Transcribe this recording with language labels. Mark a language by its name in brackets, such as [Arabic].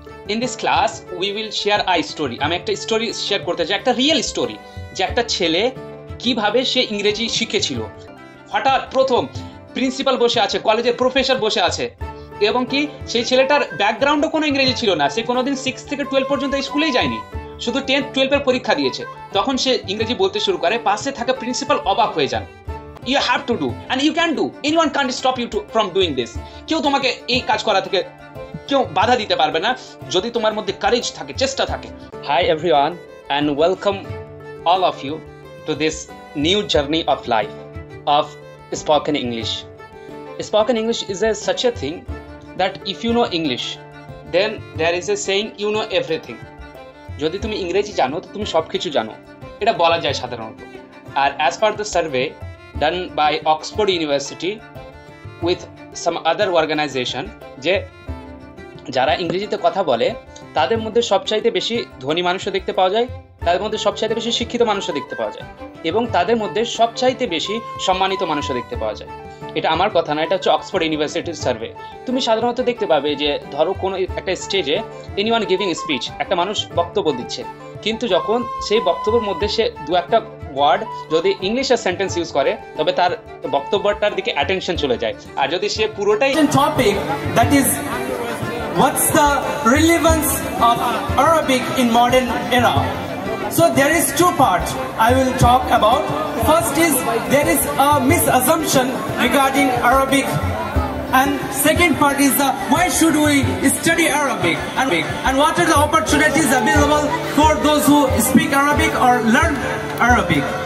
[English] In this class we will share a story. [Bangla] আমি একটা story share করতে চাই, একটা রিয়েল স্টোরি, যে একটা ছেলে কিভাবে সে ইংরেজি শিখেছিল। হঠাৎ প্রথম প্রিন্সিপাল বসে আছে, কলেজের প্রফেসর বসে আছে, এবং কি সেই ছেলেটার ব্যাকগ্রাউন্ডও কোনো ইংরেজি ছিল না, সে কোনোদিন 6 থেকে 12 পর্যন্ত স্কুলেই যায়নি, শুধু 10 12 এর পরীক্ষা দিয়েছে। তখন সে ইংরেজি বলতে শুরু করে, পাশে থাকা প্রিন্সিপাল অবাক হয়ে যান। [English] You have to do and you can do, anyone can't stop you from doing this. [Bangla] কেউ তোমাকে এই কাজ করা থেকে কেউ বাধা দিতে পারবে না যদি তোমার মধ্যে কারেজ থাকে, চেষ্টা থাকে। [English] Hi everyone and welcome all of you to this new journey of life of spoken English. Spoken English is such a thing that if you know English then there is a saying you know everything. [Bangla] যদি তুমি ইংরেজি জানো তো তুমি সবকিছু জানো, এটা বলা যায় সাধারণত। আর [English] as per the survey done by Oxford University with some other organization, [Bangla] যে যারা ইংরেজিতে কথা বলে তাদের মধ্যে সবচাইতে বেশি ধনী মানুষও দেখতে পাওয়া যায়, তাদের মধ্যে সবচাইতে বেশি শিক্ষিত মানুষও দেখতে পাওয়া যায়, এবং তাদের মধ্যে সবচাইতে বেশি সম্মানিত মানুষও দেখতে পাওয়া যায়। এটা আমার কথা না, এটা হচ্ছে অক্সফোর্ড ইউনিভার্সিটির সার্ভে। তুমি সাধারণত দেখতে পাবে যে ধরো কোনো একটা স্টেজে [English] anyone giving speech, [Bangla] একটা মানুষ বক্তব্য দিচ্ছে, কিন্তু যখন সেই বক্তব্যের মধ্যে সে দু একটা ওয়ার্ড যদি ইংলিশের সেন্টেন্স ইউজ করে তবে তার বক্তব্যটার দিকে অ্যাটেনশন চলে যায়। আর যদি সে পুরোটাই [English] topic, that is what's the relevance of Arabic in modern era. So there is two parts I will talk about. First is there is a misassumption regarding Arabic, and second part is why should we study Arabic and what are the opportunities available for those who speak Arabic or learn Arabic.